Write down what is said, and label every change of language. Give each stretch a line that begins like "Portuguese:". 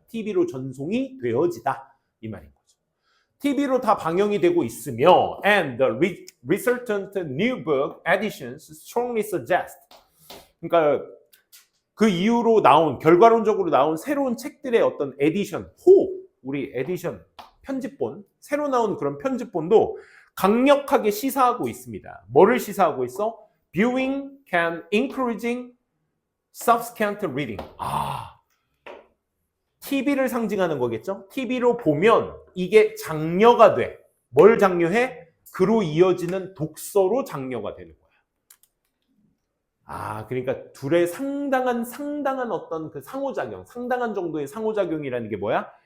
Korean: TV로 전송이 되어지다 이 말인 거죠. TV로 다 방영이 되고 있으며
English: and the resultant new book editions strongly suggest,
Korean: 그러니까 그 이후로 나온 결과론적으로 나온 새로운 책들의 어떤 에디션, 우리 에디션 편집본, 새로 나온 그런 편집본도 강력하게 시사하고 있습니다. 뭐를 시사하고 있어?
English: Viewing can encouraging subsequent reading.
Korean: TV를 상징하는 거겠죠? TV로 보면 이게 장려가 돼. 뭘 장려해? 그로 이어지는 독서로 장려가 되는 거야. 그러니까 둘의 상당한 어떤 그 상호작용, 상당한 정도의 상호작용이라는 게 뭐야?